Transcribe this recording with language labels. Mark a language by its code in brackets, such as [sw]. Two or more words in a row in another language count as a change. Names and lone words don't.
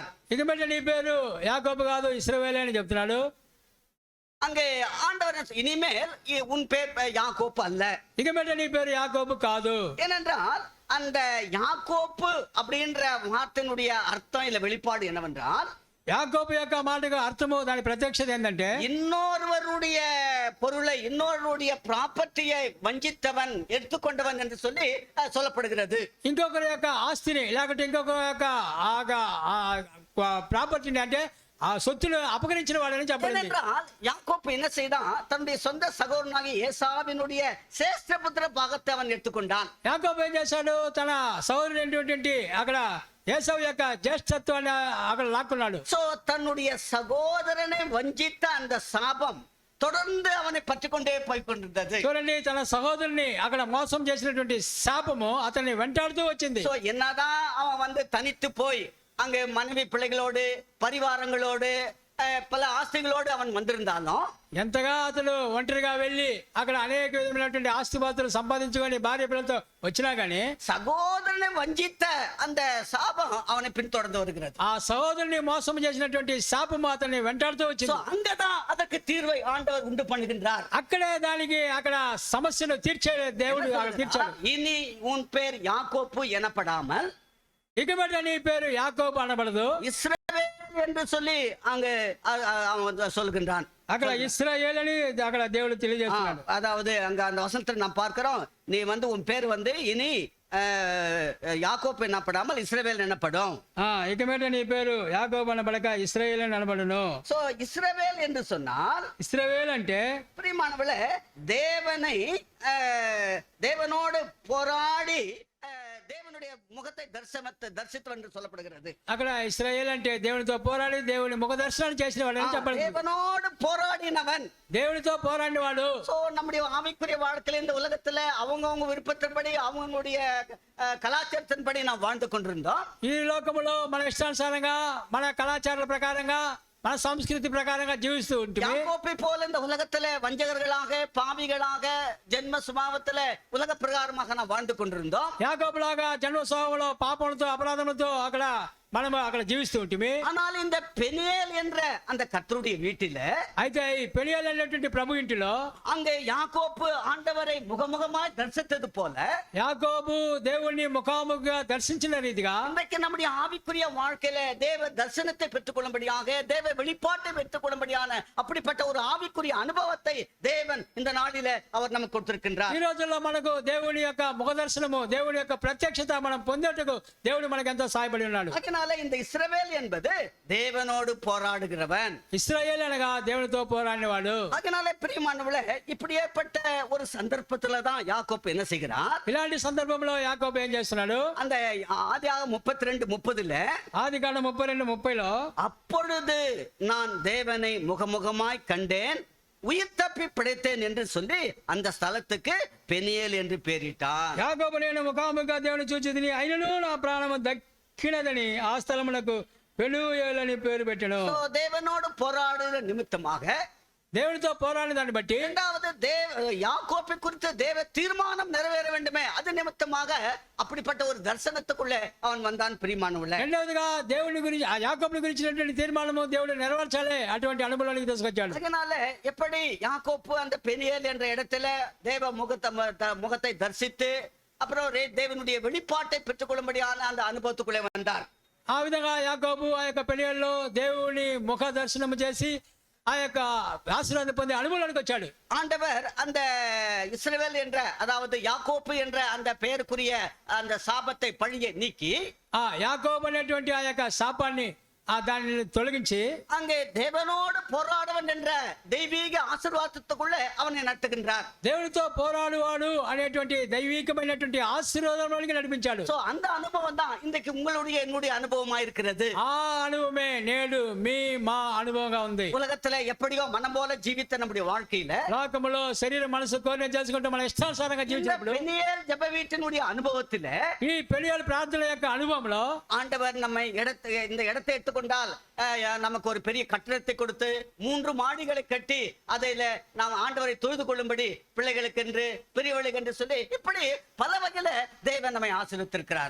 [te] ఇక మీద నీ పేరు యాకోబు కాదు ఇశ్రాయేలే అని చెప్తున్నాడు. [ta] அங்கே ஆண்டவர் இனிமேல் உன் பேர் யாக்கோப்பு அல்ல, [te] ఇక మీద నీ పేరు యాకోబు కాదు. [ta] ஏனென்றால் அந்த யாக்கோப்பு அப்படின்ற வார்த்தையினுடைய அர்த்தம் இல்ல வெளிப்பாடு என்னவென்றால், [te] యాకోబు యొక్క మాటకు అర్థము దాని ప్రత్యక్షత ఏంటంటే [ta] இன்னொருவருடைய பொருளை இன்னொருவருடைய ப்ராப்பர்ட்டியை வஞ்சித்தவன் எடுத்துக்கொண்டவன் என்று சொல்லி சொல்லப்படுகிறது. [te] ఇంకొకరి యొక్క ఆస్తిని లేకుంటే ఇంకొకరి యొక్క ప్రాపర్టీని అంటే ఆ సొత్తును అపహరించిన వాడని చెప్పండి. [ta] ஏனென்றால் யாக்கோப்பு என்ன செய்தான், தன்னுடைய சொந்த சகோதரனாகிய ஏசாவினுடைய சேஷ்டபுத்திர பாகத்தை அவன் எடுத்துக்கொண்டான். [te] యాకోబు ఏం చేశాడు, తన సహోదరుడు అక్కడ ఏసావు యొక్క జ్యేష్ఠత్వాన్ని అక్కడ లాక్కున్నాడు. [ta] சோ தன்னுடைய சகோதரனை வஞ்சித்த அந்த சாபம் தொடர்ந்து அவனை பற்றி கொண்டே போய் கொண்டிருந்தது. [te] చూడండి, తన సహోదరుని అక్కడ మోసం చేసినటువంటి శాపము అతన్ని వెంటాడుతూ వచ్చింది. [ta] சோ என்னதான் அவன் வந்து தனித்து போய் அங்கே மனைவி பிள்ளைகளோடு பரிவாரங்களோடு பல ஆஸ்திகளோடு அவன் வந்திருந்தாலும், [te] ఎంతగా అతడు ఒంటరిగా వెళ్ళి అక్కడ అనేక విధమైనటువంటి ఆస్తిపాస్తులు సంపాదించుకొని భార్య పిల్లలతో వచ్చినా గానీ [ta] சகோதரனை வஞ்சித்த அந்த சாபம் அவனை பின்தொடர்ந்து வருகிறது. [te] ఆ సహోదరుని మోసం చేసినటువంటి శాపము అతన్ని వెంటాడుతూ [ta] சோ [te] వచ్చింది. [ta] அங்கதான் அதற்கு தீர்வை ஆண்டவர் உண்டு பண்ணுகின்றார். [te] అక్కడే దానికి అక్కడ సమస్యను తీర్చే దేవుడు అక్కడ తీర్చాడు. [ta] இனி உன் பேர் யாக்கோப்பு எனப்படாமல் [te] ఇక మీద నీ పేరు యాకోబు అనబడదు, [ta] இஸ்ரவேல் என்று சொல்லி அங்கு அவன் சொல்கின்றான். [te] అక్కడ ఇశ్రాయేల్ అని అక్కడ దేవుడు తెలియజేస్తున్నాడు. [ta] அதாவது அங்க அந்த வசனத்தில் நாம் பார்க்கிறோம், நீ வந்து உன் பேர் வந்து இனி யாக்கோப்பு எனப்படாமல் இஸ்ரவேல் எனப்படும். [te] ఇక మీద నీ పేరు యాకోబు అనబడక ఇశ్రాయేల్ అని అనబడును. [ta] சோ இஸ்ரவேல் என்று சொன்னால், [te] ఇశ్రాయేల్ అంటే [ta] பிரியமானவர்களே, தேவனோடு போராடி தேவனுடைய முகத்தை தரிசித்தவன் என்று சொல்லப்படுகிறது. [te] అక్కడ ఇశ్రాయేల్ అంటే దేవునితో పోరాడి దేవుని ముఖ దర్శనం చేసిన వాడు అని చెప్పండి. [ta] தேவனோடு போராடினவன், [te] దేవునితో పోరాడిన వాడు. [ta] சோ நம்முடைய ஆவிக்குரிய வாழ்க்கையில இந்த உலகத்துல அவங்கவங்க விருப்பத்தின்படி அவங்களுடைய கலாச்சாரத்தின்படி நாம் வாழ்ந்து கொண்டிருந்தோம். [te] ఈ లోకములో మన ఇష్టానుసారంగా మన కళాచారాల ప్రకారంగా మన సంస్కృతి ప్రకారంగా జీవిస్తూ ఉంటుంది. [ta] யாக்கோப்பை போல இந்த உலகத்துல வஞ்சகர்களாக பாவிகளாக ஜென்ம சுபாவத்துல உலக பிரகாரமாக நாம் வாழ்ந்து கொண்டிருந்தோம். [te] యాకోబులాగా జన్మ స్వభావంలో పాపములతో అపరాధములతో అక్కడ మనం అక్కడ జీవిస్తూ ఉంటుంది. [ta] ஆனால் இந்த பெனியேல் என்ற அந்த கர்த்தருடைய வீட்டில, [te] అయితే ఈ పెనియేలు అనేటువంటి ప్రభు ఇంటిలో [ta] அங்கே யாக்கோப்பு ஆண்டவரை முகமுகமாய் தரிசித்தது போல, [te] యాకోబు దేవుణ్ణి ముఖాముఖిగా దర్శించిన రీతిగా [ta] இன்றைக்கு நம்முடைய ஆவிக்குரிய வாழ்க்கையில தேவ தரிசனத்தை பெற்றுக்கொள்ளும்படியாக தேவ வெளிப்பாட்டை பெற்றுக்கொள்ளும்படியான அப்படிப்பட்ட ஒரு ஆவிக்குரிய அனுபவத்தை தேவன் இந்த நாளில அவர் நமக்கு கொடுத்திருக்கின்றார். [te] ఈ రోజుల్లో మనకు దేవుని యొక్క ముఖ దర్శనము దేవుని యొక్క ప్రత్యక్షత మనం పొందేటకు దేవుడు మనకు ఎంతో సహాయపడి ఉన్నాడు. [ta] அதனால இந்த இஸ்ரவேல் என்பது தேவனோடு போராடுகிறவன். [te] ఇశ్రాయేలు అనగా దేవునితో పోరాడినవాడు. [ta] அதனால பிரியமானவர்களே, இப்படியேப்பட்ட ஒரு சந்தர்ப்பத்துல தான் யாக்கோப்பு என்ன செய்கிறார், [te] ఇలాంటి సందర్భంలో యాకోబు ఏం చేస్తున్నాడు, [ta] அந்த ஆதியாகமம் 32:30 [te] ఆది కాండం 32:30లో [ta] அப்பொழுது நான் தேவனை முகமுகமாய் கண்டேன், உயிர் தப்பி பிழைத்தேன் என்று சொல்லி அந்த ஸ்தலத்துக்கு பெனியேல் என்று பெயரிட்டார். [te] యాకోబు నేను ముఖాముఖిగా దేవుని చూచితిని అయినను నా ప్రాణము దక్కినదని ఆ స్థలమునకు పెనూయేలు అని పేరు పెట్టెను. [ta] So, தேவனோடு போராடுகிற நிமித்தமாக, [te] దేవునితో పోరాడిన దాన్ని బట్టి [ta] இரண்டாவது யாக்கோப்பை குறித்து தேவ தீர்மானம் நிறைவேற வேண்டுமே, அது நிமித்தமாக அப்படிப்பட்ட ஒரு தரிசனத்துக்குள்ளே அவன் வந்தான். பிரியமானவர்களே, [te] రెండవదిగా దేవుని గురించి ఆ యాకోబుని గురించినటువంటి తీర్మానము దేవుడు నెరవేర్చాలి, అటువంటి అనుభవానికి తీసుకొచ్చాడు. [ta] அதனால எப்படி யாக்கோப்பு அந்த பெனியேல் என்ற இடத்துல தேவ முகத்தை தரிசித்து அப்புறம் தேவனுடைய வெளிப்பாட்டை பெற்றுக்கொள்ளும்படியான அந்த அனுபவத்துக்குள்ளே வந்தார். [te] ఆ విధంగా యాకోబు ఆ యొక్క పెనియేలులో దేవుని ముఖ దర్శనము చేసి ఆ యొక్క ఆశీర్వాదం పొందే అనుభవానికి వచ్చాడు. [ta] ஆண்டவர் அந்த இஸ்ரவேல் என்ற, அதாவது யாக்கோப்பு என்ற அந்த பெயருக்குரிய அந்த சாபத்தை பழியை நீக்கி [te] ఆ యాకోబు అనేటువంటి ఆ యొక్క శాపాన్ని దాన్ని తొలగించి [ta] அங்கே தேவனோடு போராடுவன் என்ற தெய்வீக ஆசீர்வாதத்துக்குள்ளே அவனை நடத்துகின்றார். [te] దేవునితో పోరాడువాడు అనేటువంటి దైవికమైనటువంటి ఆశీర్వాదంలోనికి నడిపించాడు. [ta] சோ அந்த அனுபவம் தான் இன்றைக்கு உங்களுடைய என்னுடைய அனுபவமா இருக்கிறது. [te] ఆ అనుభవమే నేడు మీ మా అనుభవంగా ఉంది. [ta] உலகத்துல எப்படியோ மனம் போல ஜீவித்த நம்முடைய வாழ்க்கையில [te] లోకములో శరీర మనసు కోరిన చేసుకుంటూ మన ఇష్టానుసారంగా జీవించినప్పుడు [ta] பெனியேல் ஜெப வீட்டினுடைய அனுபவத்தில [te] ఈ పెనియేలు ప్రార్థన యొక్క అనుభవంలో [ta] ஆண்டவர் நம்மை இந்த இடத்தை எடுத்துக்கொண்டால் நமக்கு ஒரு பெரிய கட்டிடத்தை கொடுத்து 3 மாடிகளை கட்டி அதில நாம் ஆண்டவரை தொழுது கொள்ளும்படி பிள்ளைகளுக்கு என்று பெரியவர்களுக்கு என்று சொல்லி இப்படி பல வகையில தேவன் நம்மை ஆசீர்வதித்திருக்கிறார்.